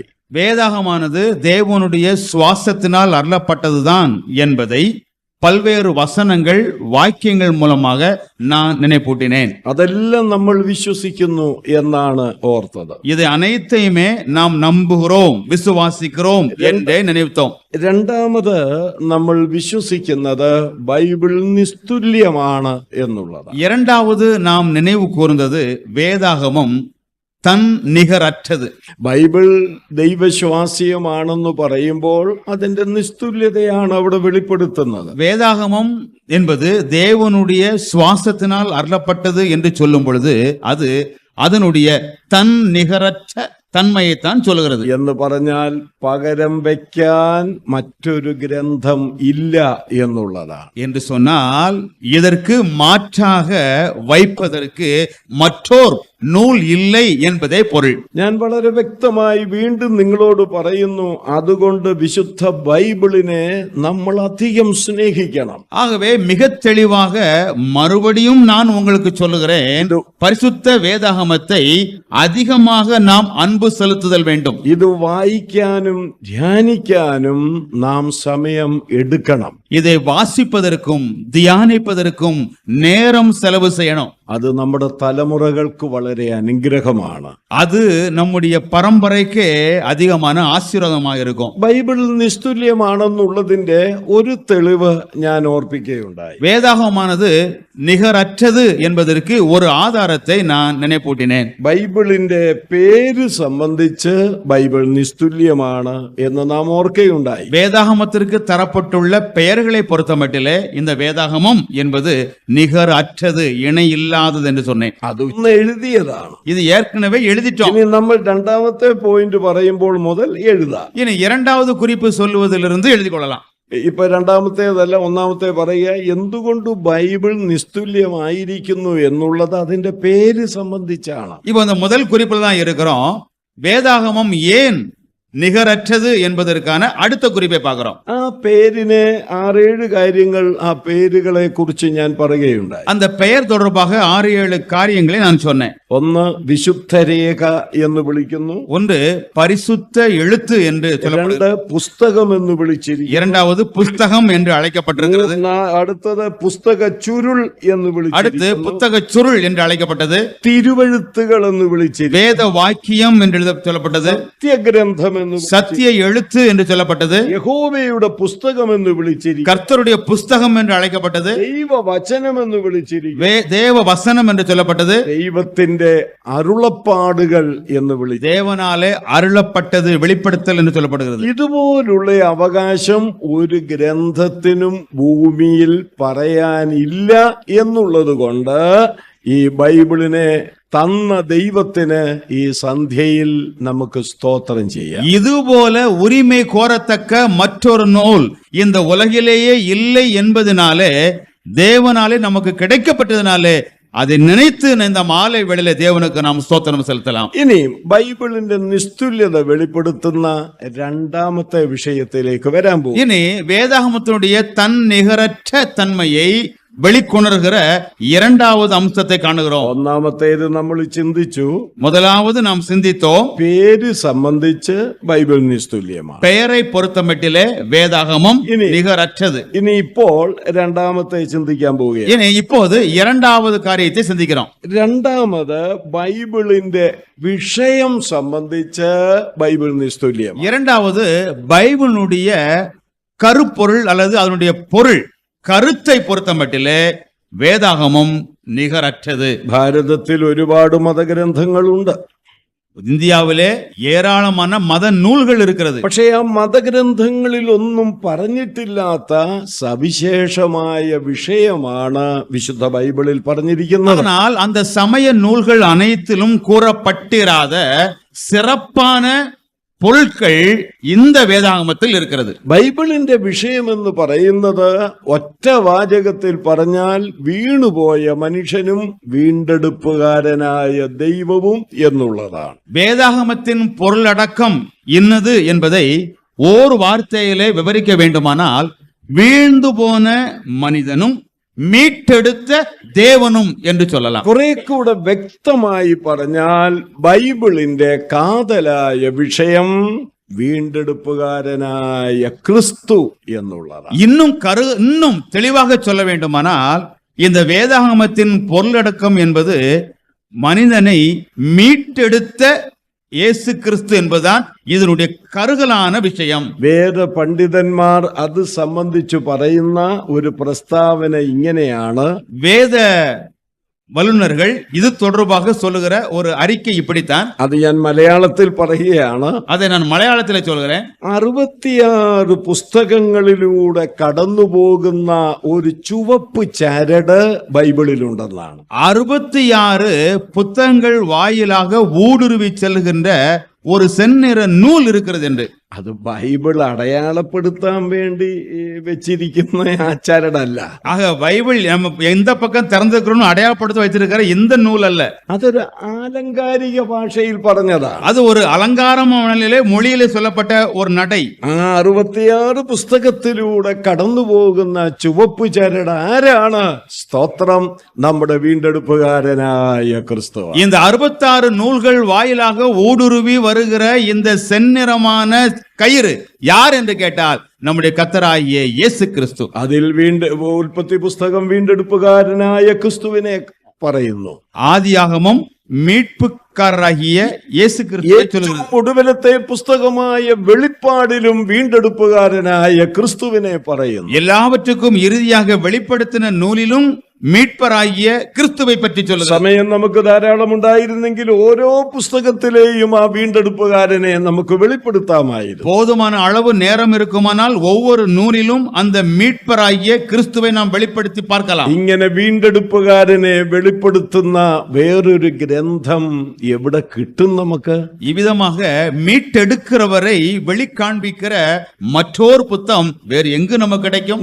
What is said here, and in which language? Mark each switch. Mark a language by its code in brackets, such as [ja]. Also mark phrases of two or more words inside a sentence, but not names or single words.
[ta] வேதாகமானது தேவனுடைய சுவாசத்தினால் அருளப்பட்டதுதான் என்பதை பல்வேறு வசனங்கள், வாக்கியங்கள் மூலமாக நான் நினைப்பூட்டினேன். [ml] അതെല്ലാം നമ്മൾ വിശ്വസിക്കുന്നു എന്നാണ് ഓർത്തത്. [ta] இதை அனைத்தையுமே நாம் நம்புகிறோம், விசுவாசிக்கிறோம் என்றே நினைத்தோம். [ml] രണ്ടാമത് നമ്മൾ വിശ്വസിക്കുന്നത് ബൈബിൾ നിസ്തുല്യമാണ് എന്നുള്ളത്. [ta] இரண்டாவது நாம் நினைவு கூர்ந்தது வேதாகமம் தன் நிகரற்றது. [ml] ബൈബിൾ ദൈവശ്വാസീയമാണെന്ന് പറയുമ്പോൾ അതിന്റെ നിസ്തുല്യതയാണ് അവിടെ വെളിപ്പെടുത്തുന്നത്. [ta] வேதாகமம் என்பது தேவனுடைய சுவாசத்தினால் அருளப்பட்டது என்று சொல்லும் பொழுது அது அதனுடைய தன் நிகரற்ற தன்மையைத்தான் சொல்கிறது. [ml] എന്ന് പറഞ്ഞാൽ പകരം വയ്ക്കാൻ മറ്റൊരു ഗ്രന്ഥം ഇല്ല എന്നുള്ളതാണ്. [ta] என்று சொன்னால் இதற்கு மாற்றாக வைப்பதற்கு மற்றோர் நூல் இல்லை என்பதே பொருள். [ml] ഞാൻ വളരെ വ്യക്തമായി വീണ്ടും നിങ്ങളോട് പറയുന്നു, അതുകൊണ്ട് വിശുദ്ധ ബൈബിളിനെ നമ്മൾ അധികം സ്നേഹിക്കണം. [ta] ஆகவே மிக தெளிவாக மறுபடியும் நான் உங்களுக்கு சொல்லுகிறேன், பரிசுத்த வேதாகமத்தை அதிகமாக நாம் அன்பு செலுத்துதல் வேண்டும். [ml] ഇത് വായിക്കാനും ധ്യാനിക്കാനും നാം സമയം എടുക്കണം. [ta] இதை வாசிப்பதற்கும் தியானிப்பதற்கும் நேரம் செலவு செய்யணும். [ml] അത് നമ്മുടെ തലമുറകൾക്ക് വളരെ അനുഗ്രഹമാണ്. [ta] அது நம்முடைய பரம்பரைக்கு அதிகமான ஆசீர்வாதமாக இருக்கும். [ml] ബൈബിൾ നിസ്തുല്യമാണെന്നുള്ളതിന്റെ ഒരു തെളിവ് ഞാൻ ഓർപ്പിക്കുകയുണ്ടായി. [ta] வேதாகமானது நிகரற்றது என்பதற்கு ஒரு ஆதாரத்தை நான் நினைப்பூட்டினேன். [ml] ബൈബിളിന്റെ പേര് സംബന്ധിച്ച് ബൈബിൾ നിസ്തുല്യമാണ് എന്ന് നാം ഓർക്കുകയുണ്ടായി. [ta] வேதாகமத்திற்கு தரப்பட்டுள்ள பெயர்களை பொறுத்தமட்டிலே இந்த வேதாகமம் என்பது நிகர் அற்றது, இணை இல்லாதது என்று சொன்னேன். [ml] അത് ഒന്ന് എഴുതിയതാണ്. [ta] இது ஏற்கனவே எழுதிட்டோம். [ml] ഇനി നമ്മൾ രണ്ടാമത്തെ പോയിന്റ് പറയുമ്പോൾ മുതൽ എഴുതാം. [ta] இனி இரண்டாவது குறிப்பு சொல்லுவதிலிருந்து எழுதி கொள்ளலாம். [ml] ഇപ്പൊ രണ്ടാമത്തേതല്ല, ഒന്നാമത്തെ പറയുക, എന്തുകൊണ്ട് ബൈബിൾ നിസ്തുല്യമായിരിക്കുന്നു എന്നുള്ളത് അതിന്റെ പേര് സംബന്ധിച്ചാണ്. [ta] இப்போ இந்த முதல் குறிப்பில் தான் இருக்கிறோம். வேதாகமம் ஏன் நிகரற்றது என்பதற்கான அடுத்த குறிப்பை பார்க்கிறோம். [ml] ആ പേരിന് 6-7 കാര്യങ്ങൾ, ആ പേരുകളെ കുറിച്ച് ഞാൻ പറയുകയുണ്ടായി. [ta] அந்த பெயர் தொடர்பாக 6-7 காரியங்களை நான் சொன்னேன். [ml] ഒന്ന് വിശുദ്ധരേഖ എന്ന് വിളിക്കുന്നു. [ta] ஒன்று பரிசுத்த எழுத்து என்று சொல்லப்படுகிறது. [ml] രണ്ട് പുസ്തകം എന്ന് വിളിച്ചിരിക്കുന്നു. [ta] இரண்டாவது புஸ்தகம் என்று அழைக்கப்பட்டிருக்கிறது. [ml] അടുത്തത് പുസ്തക ചുരുൾ എന്ന് [ta] அடுத்து [ml] വിളിച്ചിരിക്കുന്നു. [ta] புத்தக சுருள் என்று அழைக்கப்பட்டது. [ml] തിരുവെഴുത്തുകൾ എന്ന് വിളിച്ചിരിക്കുന്നു. [ta] வேத வாக்கியம் என்று சொல்லப்பட்டது. [ml] സത്യഗ്രന്ഥം എന്ന് [ta] சத்திய எழுத்து என்று சொல்லப்பட்டது. [ml] യഹോവയുടെ പുസ്തകം എന്ന് വിളിച്ചിരിക്കുന്നു. [ta] கர்த்தருடைய புஸ்தகம் என்று அழைக்கப்பட்டது. [ml] ദൈവവചനം എന്ന് വിളിച്ചിരിക്കുന്നു. [ta] தேவ வசனம் என்று சொல்லப்பட்டது. [ml] ദൈവത്തിന്റെ അരുളപ്പാടുകൾ എന്ന് വിളിച്ചു. [ta] தேவனாலே அருளப்பட்டது, வெளிப்படுத்தல் என்று சொல்லப்படுகிறது. [ml] ഇതുപോലുള്ള അവകാശം ഒരു ഗ്രന്ഥത്തിനും ഭൂമിയിൽ പറയാനില്ല എന്നുള്ളത് കൊണ്ട് ഈ ബൈബിളിനെ തന്ന ദൈവത്തിന് ഈ സന്ധ്യയിൽ നമുക്ക് സ്തോത്രം ചെയ്യാം. [ta] இதுபோல உரிமை கோரத்தக்க மற்றொரு நூல் இந்த உலகிலேயே இல்லை என்பதனாலே, தேவனாலே நமக்கு கிடைக்கப்பட்டதினாலே அதை நினைத்து இந்த மாலை வேளையிலே தேவனுக்கு நாம் ஸ்தோத்திரம் செலுத்தலாம். [ml] ഇനി ബൈബിളിന്റെ നിസ്തുല്യത വെളിപ്പെടുത്തുന്ന രണ്ടാമത്തെ വിഷയത്തിലേക്ക് വരാൻ പോകും. [ta] இனி வேதாகமத்தினுடைய தன் நிகரற்ற தன்மையை வெளிக்கொணர்கிற இரண்டாவது அம்சத்தை காணுகிறோம். [ml] ഒന്നാമത്തേത് നമ്മൾ ചിന്തിച്ചു, [ta] முதலாவது நாம் சிந்தித்தோம், [ml] പേര് സംബന്ധിച്ച് ബൈബിൾ നിസ്തുല്യമാണ്. [ta] பெயரை பொறுத்தமட்டிலே வேதாகமம் இனி- நிகரற்றது. [ml] ഇനി ഇപ്പോൾ രണ്ടാമത്തെ ചിന്തിക്കാൻ പോവുകയാണ്. [ta] இனி இப்போது இரண்டாவது காரியத்தை சிந்திக்கிறோம். [ml] രണ്ടാമത് ബൈബിളിന്റെ വിഷയം സംബന്ധിച്ച് ബൈബിൾ നിസ്തുല്യം. [ta] இரண்டாவது பைபிளுடைய கருப்பொருள் அல்லது அதனுடைய பொருள் கருத்தை பொறுத்தமட்டிலே வேதாகமம் நிகரற்றது. [ml] ഭാരതത്തിൽ ഒരുപാട് മതഗ്രന്ഥങ്ങളുണ്ട്. [ta] இந்தியாவிலே ஏராளமான மத நூல்கள் இருக்கிறது. [ml] പക്ഷേ ആ മതഗ്രന്ഥങ്ങളിൽ ഒന്നും പറഞ്ഞിട്ടില്ലാത്ത സവിശേഷമായ വിഷയമാണ് വിശുദ്ധ ബൈബിളിൽ പറഞ്ഞിരിക്കുന്നത്. [ta] ஆனால் அந்த சமய நூல்கள் அனைத்திலும் கூறப்பட்டிராத சிறப்பான பொருட்கள் இந்த வேதாகமத்தில் இருக்கிறது. [ml] ബൈബിളിന്റെ വിഷയമെന്ന് പറയുന്നത് ഒറ്റ വാചകത്തിൽ പറഞ്ഞാൽ വീണുപോയ മനുഷ്യനും വീണ്ടെടുപ്പുകാരനായ ദൈവവും എന്നുള്ളതാണ്. [ta] வேதாகமத்தின் பொருளடக்கம் இன்னது என்பதை ஓர் வார்த்தையிலே விவரிக்க வேண்டுமானால், வீழ்ந்து போன மனிதனும் மீட்டெடுத்த தேவனும் என்று சொல்லலாம். [ml] കുറെ കൂടെ വ്യക്തമായി പറഞ്ഞാൽ ബൈബിളിന്റെ കാതലായ വിഷയം വീണ്ടെടുപ്പുകാരനായ ക്രിസ്തു എന്നുള്ളതാണ്. [ta] இன்னும் தெளிவாக சொல்ல வேண்டுமானால், இந்த வேதாகமத்தின் பொருளடக்கம் என்பது மனிதனை மீட்டெடுத்த இயேசு கிறிஸ்து என்பதுதான் இதனுடைய கருகலான விஷயம். [ml] വേദ പണ്ഡിതന്മാർ അത് സംബന്ധിച്ചു പറയുന്ന ഒരു പ്രസ്താവന ഇങ്ങനെയാണ്: [ta] வேத வல்லுநர்கள் இது தொடர்பாக சொல்லுகிற ஒரு அறிக்கை இப்படித்தான். [ml] അത് ഞാൻ മലയാളത്തിൽ പറയുകയാണ്. [ta] அதை நான் மலையாளத்தில் சொல்கிறேன். [ml] 66 പുസ്തകങ്ങളിലൂടെ കടന്നു പോകുന്ന ഒരു ചുവപ്പ് ചരട് ബൈബിളിലുണ്ടെന്നാണ്. [ta] 66 புத்தகங்கள் வாயிலாக ஊடுருவி செல்கின்ற ஒரு செந்நிற நூல் இருக்கிறது என்று. [ml] അത് ബൈബിൾ അടയാളപ്പെടുത്താൻ വേണ്ടി വെച്ചിരിക്കുന്ന ആ ചരടല്ല. [ta] ஆக பைபிள் நம்ம எந்த பக்கம் திறந்திருக்கிறோம் அடையாளப்படுத்த வச்சிருக்கிற இந்த நூல் அல்ல. [ml] അതൊരു ആലങ്കാരിക ഭാഷയിൽ പറഞ്ഞതാണ്. [ta] அது ஒரு அலங்காரமான மொழியிலே சொல்லப்பட்ட ஒரு நடை. [ml] ആ 66 പുസ്തകത്തിലൂടെ കടന്നു പോകുന്ന ചുവപ്പ് ചരട് ആരാണ്? സ്തോത്രം, നമ്മുടെ വീണ്ടെടുപ്പുകാരനായ ക്രിസ്തു. [ta] இந்த 66 நூல்கள் வாயிலாக ஊடுருவி வருகிற இந்த செந்நிறமான கயிறு யார் என்று கேட்டால் நம்முடைய கர்த்தராகிய இயேசு கிறிஸ்து. [ml] അതിൽ ഉൽപ്പത്തി പുസ്തകം വീണ്ടെടുപ്പുകാരനായ ക്രിസ്തുവിനെ പറയുന്നു. [ta] ஆதியாகமம் மீட்புக்காரராகிய இயேசு கிறிஸ்துவை சொல்கிறது. [ml] ഒടുവിലത്തെ പുസ്തകമായ വെളിപ്പാടിലും വീണ്ടെടുപ്പുകാരനായ ക്രിസ്തുവിനെ പറയുന്നു. [ta] எல்லாவற்றுக்கும் இறுதியாக வெளிப்படுத்தின நூலிலும் மீட்பராகிய கிறிஸ்துவை பற்றி சொல்லுகிறது. [ml] സമയം നമുക്ക് ധാരാളം ഉണ്ടായിരുന്നെങ്കിൽ ഓരോ പുസ്തകത്തിലെയും ആ വീണ്ടെടുപ്പുകാരനെ നമുക്ക് വെളിപ്പെടുത്താമായിരുന്നു. [ta] போதுமான அளவு நேரம் இருக்குமானால் ஒவ்வொரு நூலிலும் அந்த மீட்பராகிய கிறிஸ்துவை நாம் வெளிப்படுத்தி பார்க்கலாம். [ml] ഇങ്ങനെ വീണ്ടെടുപ്പുകാരനെ വെളിപ്പെടുത്തുന്ന വേറൊരു ഗ്രന്ഥം എവിടെ കിട്ടും നമുക്ക്? [ta] இவ்விதமாக மீட்டெடுக்கிறவரை வெளிக்காண்பிக்கிற மற்றொரு புத்தகம் வேறு எங்கு நமக்கு கிடைக்கும்?